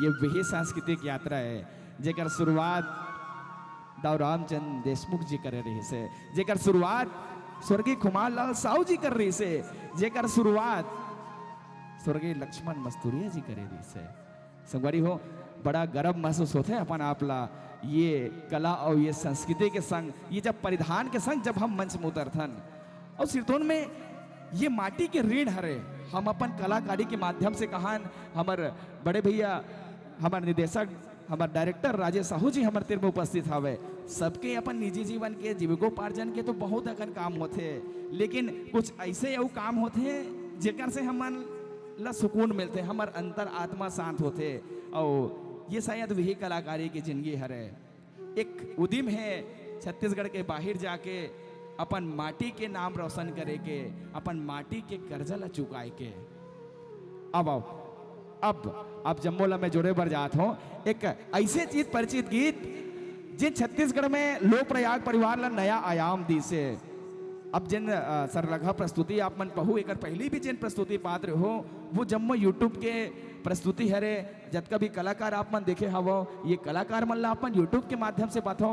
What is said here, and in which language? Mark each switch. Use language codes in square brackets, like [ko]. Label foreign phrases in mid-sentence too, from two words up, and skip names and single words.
[hne] ये वही सांस्कृतिक यात्रा है जेकर शुरुआत दाऊ रामचंद्र देशमुख जी करे रही से, जेकर शुरुआत स्वर्गीय खुमार लाल साहू जी कर रही से, जेकर शुरुआत स्वर्गीय लक्ष्मण मस्तूरिया जी करे रही से। संगवारी हो, बड़ा गर्व महसूस होते हैं अपन आपला ये कला और ये संस्कृति के संग, ये जब परिधान के संग जब हम मंच में उतरथन और सिरतोन में ये माटी के ऋण हरे हम अपन कलाकारी के माध्यम से कहान हमार बड़े भैया हमार निदेशक हमार डायरेक्टर राजेश साहू जी हमारे तीर में उपस्थित हवे। सबके अपन निजी जीवन के जीविकोपार्जन के तो बहुत अकन काम होते, लेकिन कुछ ऐसे और काम होते जेकर से हमन ला सुकून मिलते, हमार अंतर आत्मा शांत होते और ये शायद वही कलाकारी की जिंदगी हरे। एक उद्यम है छत्तीसगढ़ के बाहर जाके अपन माटी के नाम रोशन करे के, अपन माटी के कर्जा ला चुकाए के। अब आओ अब जम्मोला में जोड़े बर जात हो एक ऐसे चीज परिचित गीत जिन छत्तीसगढ़ में लोक प्रयाग परिवार ला नया आयाम दी से। अब जिन सरलगा प्रस्तुति आप मन पहू एक पहली भी जिन प्रस्तुति पात्र हो वो जम्मो यूट्यूब के प्रस्तुति हरे जतका भी कलाकार आप मन देखे हवो ये कलाकार मन ला आप मन यूट्यूब के माध्यम से पाथो।